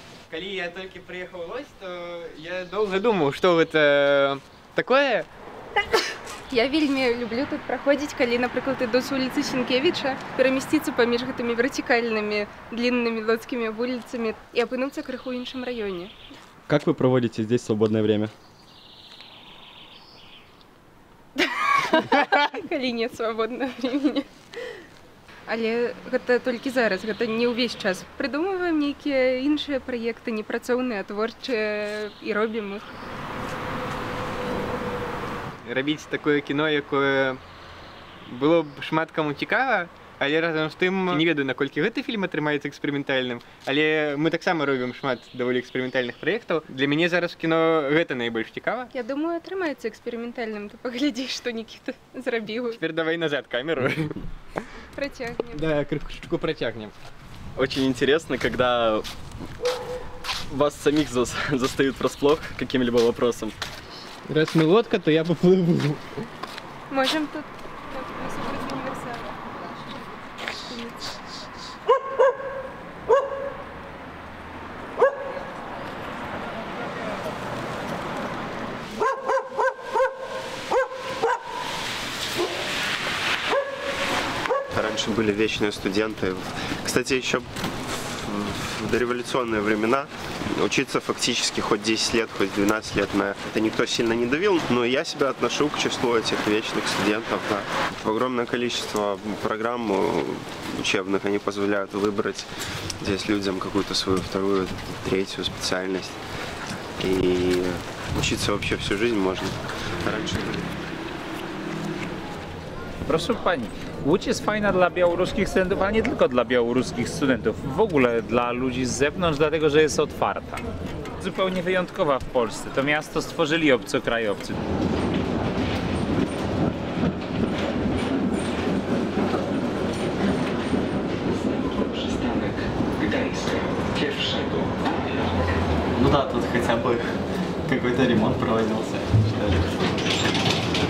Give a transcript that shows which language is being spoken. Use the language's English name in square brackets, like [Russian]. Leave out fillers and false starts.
[Belarusian] Калі я толькі прыехаў у Лодзь, то я доўга думаў, што гэта такое. Я вельмі люблю тут праходзіць, калі, напрыклад, іду з вуліцы Сенкевіча, перамясціцца паміж гэтымі вертикальнымі, длиннымі лодскімі вуліцамі і апынуцца крыху ў іншым раёне. [Russian] Как вы проводите здесь свободное время? [Belarusian] Калі нет свабоднага времени. Але гэта толькі зараз, гэта не ўвесь час. Прыдумваем нейкія іншыя праекты, непрацоўныя, творчыя, і робім іх. Рабіць такое кіно, якое было б шмат каму цікава, але разам з тым не ведаю, наколькі гэты фільм атрымаецца эксперыментальным, але мы таксама робім шмат даволі эксперыментальных праектаў. Для мяне зараз кіно гэта найбольш цікава. Я думаю, атрымаецца эксперыментальным, ты паглядзіш, што Нікіта зрабіў. Цяпер давай назад камеру. Протягнем. Да, крышку протягнем. [Russian] Очень интересно, когда вас самих застают врасплох каким-либо вопросом. Раз мы лодка, то я поплыву. Можем тут послушать универсала. Раньше были вечные студенты. Кстати, еще в дореволюционные времена учиться фактически хоть 10 лет, хоть 12 лет, на это никто сильно не давил, но я себя отношу к числу этих вечных студентов. Да. Огромное количество программ учебных, они позволяют выбрать здесь людям какую-то свою вторую, третью специальность. И учиться вообще всю жизнь можно. Раньше. [Polish] Proszę pani, Łódź jest fajna dla białoruskich studentów, ale nie tylko dla białoruskich studentów, w ogóle dla ludzi z zewnątrz, dlatego że jest otwarta. Zupełnie wyjątkowa w Polsce. To miasto stworzyli obcokrajowcy. Przystanek Gdańska pierwszego. [Russian] Ну да, тут хотя бы какой-то ремонт проводился, что ли.